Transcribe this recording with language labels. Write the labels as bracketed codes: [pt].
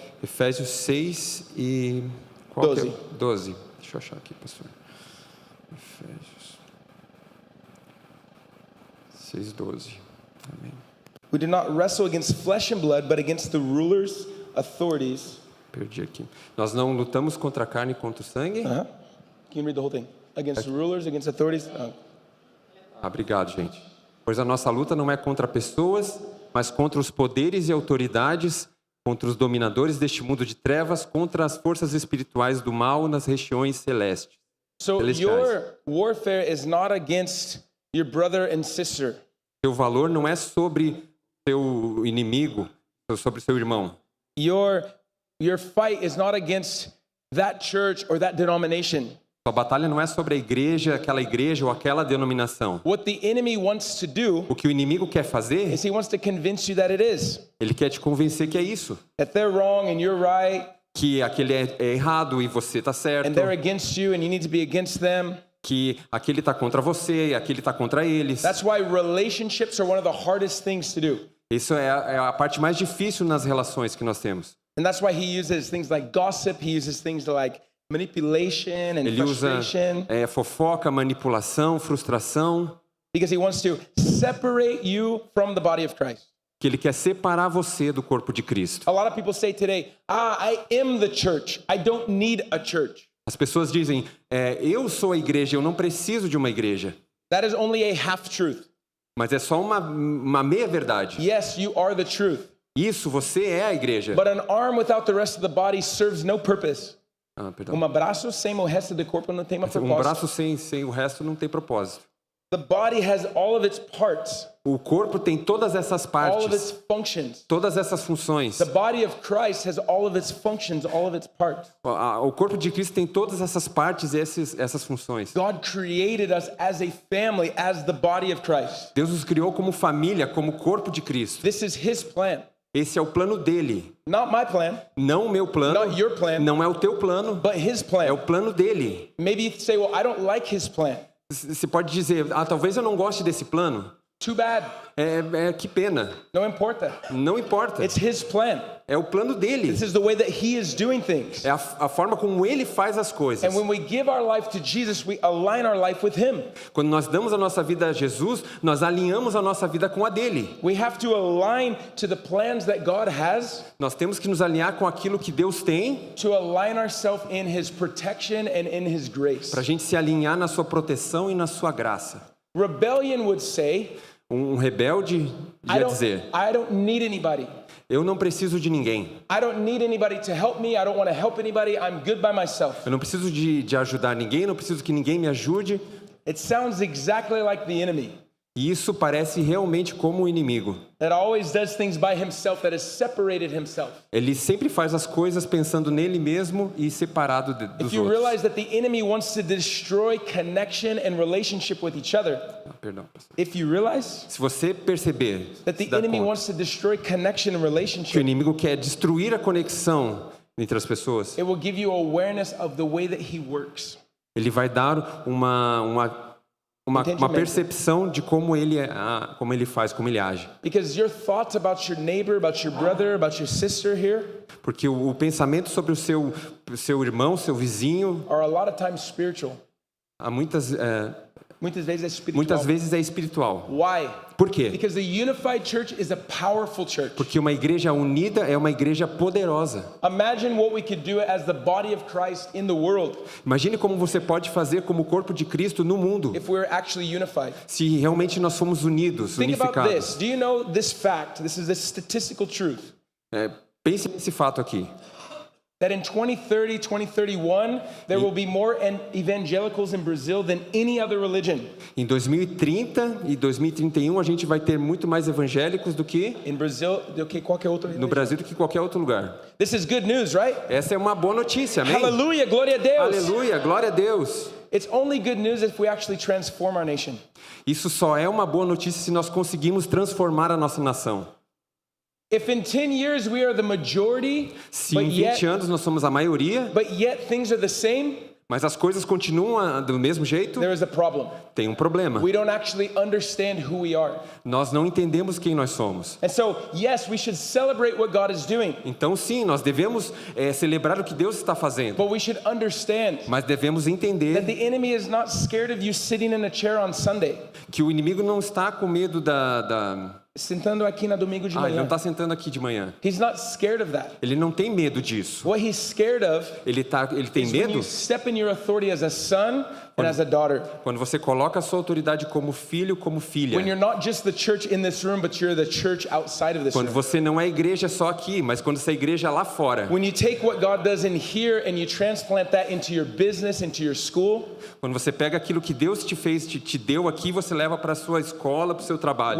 [pt] Efésios 6 e 12. Deixa eu achar aqui, pastor. Efésios 6:12. Amém. [en] We do not wrestle against flesh and blood, but against the rulers, authorities. [pt] Perdi aqui. Nós não lutamos contra a carne e contra o sangue. [en] Can you read the whole thing? Against rulers, against authorities. [pt] Obrigado, gente. Pois a nossa luta não é contra pessoas, mas contra os poderes e autoridades, contra os dominadores deste mundo de trevas, contra as forças espirituais do mal nas regiões celestes. [en] So your warfare is not against your brother and sister. [pt] Seu valor não é sobre seu inimigo, sobre seu irmão. [en] Your fight is not against that church or that denomination. [pt] Sua batalha não é sobre a igreja, aquela igreja ou aquela denominação. [en] What the enemy wants to do, [pt] o que o inimigo quer fazer, [en] is he wants to convince you that it is. [pt] Ele quer te convencer que é isso. [en] That they're wrong and you're right. [pt] Que aquele é errado e você está certo. [en] And they're against you and you need to be against them. [pt] Que aquele está contra você e aquele está contra eles. [en] That's why relationships are one of the hardest things to do. [pt] Isso é a parte mais difícil nas relações que nós temos. [en] And that's why he uses things like gossip, he uses things like manipulation and frustration. [pt] Ele usa fofoca, manipulação, frustração. [en] Because he wants to separate you from the body of Christ. [pt] Que ele quer separar você do corpo de Cristo. [en] A lot of people say today, I am the church. I don't need a church. [pt] As pessoas dizem, eu sou a igreja, eu não preciso de uma igreja. [en] That is only a half truth. [pt] Mas é só uma meia verdade. [en] Yes, you are the truth. [pt] Isso, você é a igreja. [en] But an arm without the rest of the body serves no purpose. [pt] Perdão. Braço sem o resto do corpo não tem uma propósito. Braço sem o resto não tem propósito. [en] The body has all of its parts. [pt] O corpo tem todas essas partes. [en] All of its functions. [pt] Todas essas funções. [en] The body of Christ has all of its functions, all of its parts. [pt] O corpo de Cristo tem todas essas partes e essas funções. [en] God created us as a family, as the body of Christ. [pt] Deus nos criou como família, como corpo de Cristo. [en] This is His plan. [pt] Esse é o plano dele. [en] Not my plan. [pt] Não o meu plano. [en] Not your plan. [pt] Não é o teu plano. [en] But His plan. [pt] É o plano dele. [en] Maybe you say, well, I don't like His plan. [pt] Você pode dizer, talvez eu não goste desse plano. [en] Too bad. [pt] Que pena. Não importa. Não importa. [en] It's His plan. [pt] É o plano dele. [en] This is the way that He is doing things. [pt] É a forma como ele faz as coisas. [en] And when we give our life to Jesus, we align our life with Him. [pt] Quando nós damos a nossa vida a Jesus, nós alinhamos a nossa vida com a dele. [en] We have to align to the plans that God has. [pt] Nós temos que nos alinhar com aquilo que Deus tem. [en] To align ourselves in His protection and in His grace. [pt] Para a gente se alinhar na sua proteção e na sua graça. [en] Rebellion would say, [pt] rebelde ia dizer, [en] I don't need anybody. [pt] Eu não preciso de ninguém. [en] I don't need anybody to help me. I don't want to help anybody. I'm good by myself. [pt] Eu não preciso de ajudar ninguém, não preciso que ninguém me ajude. [en] It sounds exactly like the enemy. [pt] E isso parece realmente como o inimigo. [en] That always does things by himself, that has separated himself. [pt] Ele sempre faz as coisas pensando nele mesmo e separado dos outros. [en] If you realize that the enemy wants to destroy connection and relationship with each other. [pt] Perdão. [en] If you realize [pt] se você perceber [en] that the enemy wants to destroy connection and relationship. [pt] Que o inimigo quer destruir a conexão entre as pessoas. [en] It will give you awareness of the way that he works. [pt] Ele vai dar uma percepção de como ele faz, como ele age. [en] Because your thoughts about your neighbor, about your brother, about your sister here, [pt] porque o pensamento sobre o seu irmão, seu vizinho, [en] are a lot of times spiritual. [pt] Há muitas vezes é espiritual. Muitas vezes é espiritual. [en] Why? [pt] Por quê? [en] Because the unified church is a powerful church. [pt] Porque uma igreja unida é uma igreja poderosa. [en] Imagine what we could do as the body of Christ in the world. [pt] Imagine como você pode fazer como corpo de Cristo no mundo. [en] If we're actually unified. [pt] Se realmente nós somos unidos, unificados. [en] Think about this. Do you know this fact? This is a statistical truth. [pt] Pense nesse fato aqui. [en] That in 2030, 2031, there will be more evangelicals in Brazil than any other religion. [pt] Em 2030 e 2031 a gente vai ter muito mais evangélicos do que qualquer outra religião. No Brasil do que qualquer outro lugar. [en] This is good news, right? [pt] Essa é uma boa notícia, amém? Hallelujah, glória a Deus. Aleluia, glória a Deus. [en] It's only good news if we actually transform our nation. [pt] Isso só é uma boa notícia se nós conseguimos transformar a nossa nação. [en] If in 10 years we are the majority, [pt] se em 20 anos nós somos a maioria, [en] but yet things are the same, [pt] mas as coisas continuam do mesmo jeito, [en] there is a problem. [pt] Tem um problema. [en] We don't actually understand who we are. [pt] Nós não entendemos quem nós somos. [en] And so, yes, we should celebrate what God is doing. [pt] Então sim, nós devemos celebrar o que Deus está fazendo. [en] But we should understand [pt] mas devemos entender [en] that the enemy is not scared of you sitting in a chair on Sunday. [pt] Que o inimigo não está com medo sentando aqui na domingo de manhã. Ele não está sentando aqui de manhã. [en] He's not scared of that. [pt] Ele não tem medo disso. [en] What he's scared of [pt] ele tem medo. [en] When you step in your authority as a son and as a daughter. [pt] Quando você coloca a sua autoridade como filho, como filha. [en] When you're not just the church in this room, but you're the church outside of this room. [pt] Quando você não é igreja só aqui, mas quando você é igreja lá fora. [en] When you take what God does in here and you transplant that into your business, into your school. [pt] Quando você pega aquilo que Deus te deu aqui, você leva para a sua escola, para o seu trabalho.